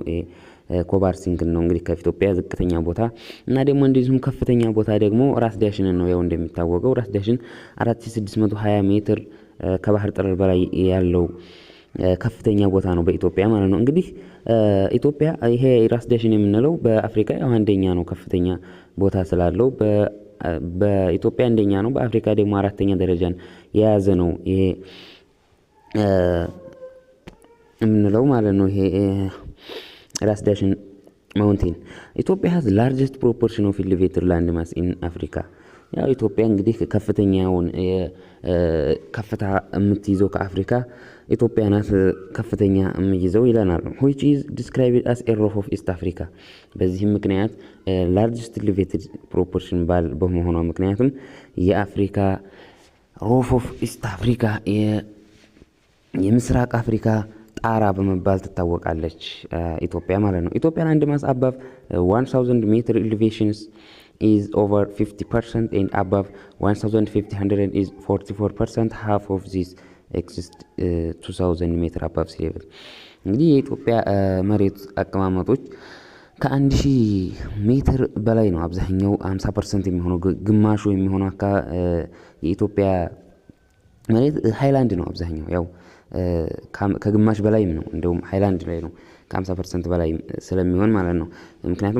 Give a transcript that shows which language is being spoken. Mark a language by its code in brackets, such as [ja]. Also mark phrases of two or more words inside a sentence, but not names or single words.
[am] ኮባርሲንግ ነው እንግዲህ ከኢትዮጵያ ዝቅተኛ ቦታ እና ደግሞ እንደዚሁም ከፍተኛ ቦታ ደግሞ ራስ ዳሽን ነው። ያው እንደሚታወቀው ራስ ዳሽን 4620 ሜትር ከባህር ጠለል በላይ ያለው ከፍተኛ ቦታ ነው በኢትዮጵያ ማለት ነው። እንግዲህ ኢትዮጵያ ይሄ ራስ ዳሽን የምንለው በአፍሪካ ያው አንደኛ ነው ከፍተኛ ቦታ ስላለው በኢትዮጵያ አንደኛ ነው። በአፍሪካ ደግሞ አራተኛ ደረጃን የያዘ ነው ይሄ የምንለው ማለት ነው። ይሄ ራስ ዳሽን ማውንቴን ኢትዮጵያ [en] has largest proportion of elevated land mass in Africa። [am] ያው ኢትዮጵያ እንግዲህ ከፍተኛውን ከፍታ የምትይዘው ከአፍሪካ ኢትዮጵያ ናት ከፍተኛ የምትይዘው ይለናል። [en] which is described as a roof of East Africa። [am] በዚህም ምክንያት [en] largest elevated proportion [am] በመሆኗ ምክንያቱም የአፍሪካ [en] roof of East Africa [am] የምስራቅ አፍሪካ ጣራ በመባል ትታወቃለች ኢትዮጵያ ማለት ነው። [en] ኢትዮጵያ land mass above 1000 ሜትር elevations is over 50% and above 1500 is 44%. half of this exists 2000 ሜትር above sea level። [am] እንግዲህ የኢትዮጵያ መሬት አቀማመጦች ከ1000 ሜትር በላይ ነው። አብዛኛው 50% የሚሆነው ግማሹ የሚሆነው የኢትዮጵያ መሬት ሃይላንድ ነው። አብዛኛው ያው ከግማሽ በላይም ነው እንደውም ሃይላንድ ላይ ነው ከ50% በላይ ስለሚሆን ማለት ነው። ምክንያቱም